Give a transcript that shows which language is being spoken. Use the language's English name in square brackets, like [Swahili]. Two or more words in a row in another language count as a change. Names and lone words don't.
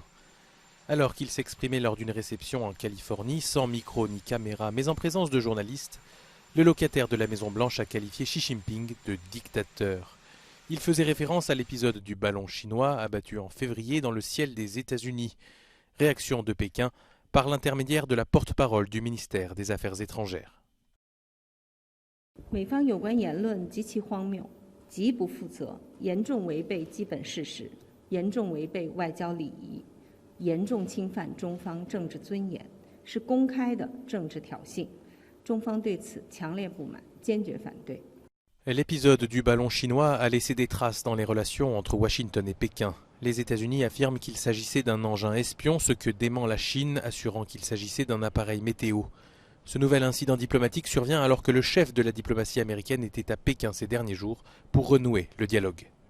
[French] Alors qu'il s'exprimait lors d'une réception en Californie, sans micro ni caméra, mais en présence de journalistes, le locataire de la Maison-Blanche a qualifié Xi Jinping de dictateur. Il faisait référence à l'épisode du ballon chinois abattu en février dans le ciel des États-Unis. Réaction de Pékin par l'intermédiaire de la porte-parole du ministère des Affaires étrangères. [Chinese] 美方有关言论极其荒谬，极不负责，严重违背基本事实，严重违背外交礼仪，严重侵犯中方政治尊严，是公开的政治挑衅。中方对此强烈不满，坚决反对。 [French] L'épisode du ballon chinois a laissé des traces dans les relations entre Washington et Pékin. Les États-Unis affirment qu'il s'agissait d'un engin espion, ce que dément la Chine, assurant qu'il s'agissait d'un appareil météo. Ce nouvel incident diplomatique survient alors que le chef de la diplomatie américaine était à Pékin ces derniers jours pour renouer le dialogue.